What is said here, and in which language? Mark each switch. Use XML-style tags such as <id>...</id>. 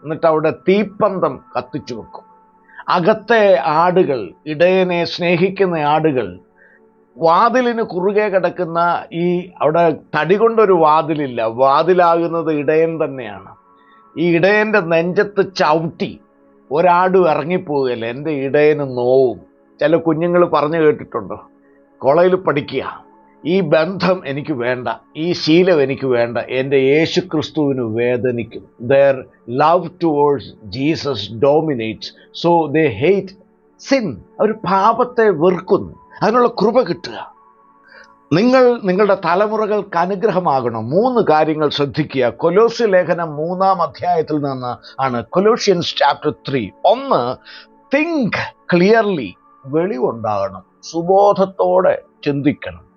<ml>എന്നിട്ട് അവിടെ തീപ്പന്തം കത്തിച്ചു വെക്കും. അകത്തെ ആടുകൾ, ഇടയനെ സ്നേഹിക്കുന്ന ആടുകൾ, വാതിലിന് കുറുകെ കിടക്കുന്ന ഈ അവിടെ തടി കൊണ്ടൊരു വാതിലില്ല, വാതിലാകുന്നത് ഇടയൻ തന്നെയാണ്. ഈ ഇടയൻ്റെ നെഞ്ചത്ത് ചവിട്ടി ഒരാടും ഇറങ്ങിപ്പോവുകയല്ല, എൻ്റെ ഇടയന് നോവും. ചില കുഞ്ഞുങ്ങൾ പറഞ്ഞു കേട്ടിട്ടുണ്ടോ, കോളേജിൽ പഠിക്കുക, ഈ ബന്ധം എനിക്ക് വേണ്ട, ഈ ശീലം എനിക്ക് വേണ്ട, എൻ്റെ യേശു ക്രിസ്തുവിന് വേദനിക്കും.</ml> <en>their love towards Jesus dominates, so they hate sin.</en> <ml>അവർ പാപത്തെ വെറുക്കുന്നു. അതിനുള്ള കൃപ കിട്ടുക. നിങ്ങളുടെ തലമുറകൾക്ക് അനുഗ്രഹമാകണം. 3 കാര്യങ്ങൾ ശ്രദ്ധിക്കുക. കൊലോസ്യ ലേഖനം 3-ാം അധ്യായത്തിൽ നിന്ന് ആണ്.</ml> <en>Colossians chapter 3. 1, think clearly.</en> <ml>വെളിവുണ്ടാകണം, സുബോധത്തോടെ ചിന്തിക്കണം.</ml>